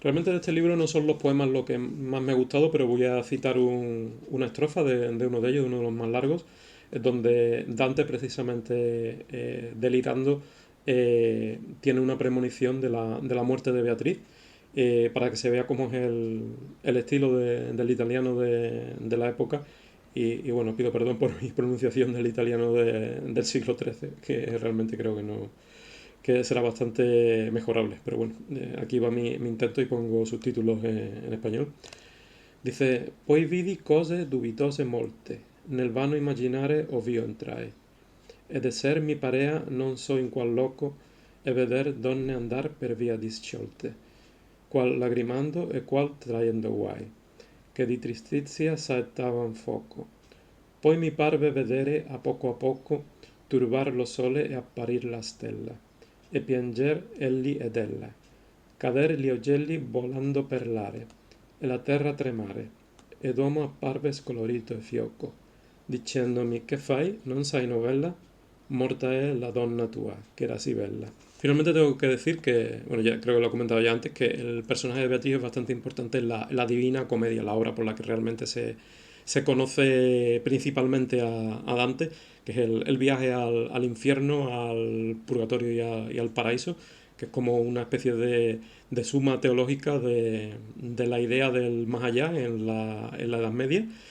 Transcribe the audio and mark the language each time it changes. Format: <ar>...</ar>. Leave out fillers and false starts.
<es>Realmente de este libro no son los poemas lo que más me ha gustado, pero voy a citar una estrofa de uno de ellos, de uno de los más largos, donde Dante, precisamente delirando, tiene una premonición de la muerte de Beatriz, para que se vea cómo es el estilo del italiano de la época. Y bueno, pido perdón por mi pronunciación del italiano del siglo XIII, que realmente creo que será bastante mejorable. Pero bueno, aquí va mi intento y pongo subtítulos en español.</es> <it>Dice: Poi vidi cose dubitose molte, nel vano immaginare ov'io entrai. Ed esser mi parea non so in qual loco, e veder donne andar per via disciolte, qual lagrimando e qual traiendo guai, che di tristizia saettavan foco. Poi mi parve vedere a poco turbar lo sole e apparir la stella, e pianger elli ed ella, cader gli ugelli volando per l'are, e la terra tremare, ed uomo apparve scolorito e fioco, dicendomi: che fai? Non sai novella? Morta è la donna tua,</it> <es>que era así bella. Finalmente tengo que decir que, bueno, ya creo que lo he comentado ya antes, que el personaje de Beatriz es bastante importante en la Divina Comedia, la obra por la que realmente se conoce principalmente a Dante, que es el viaje al infierno, al purgatorio y al paraíso, que es como una especie de suma teológica de la idea del más allá en la Edad Media.</es>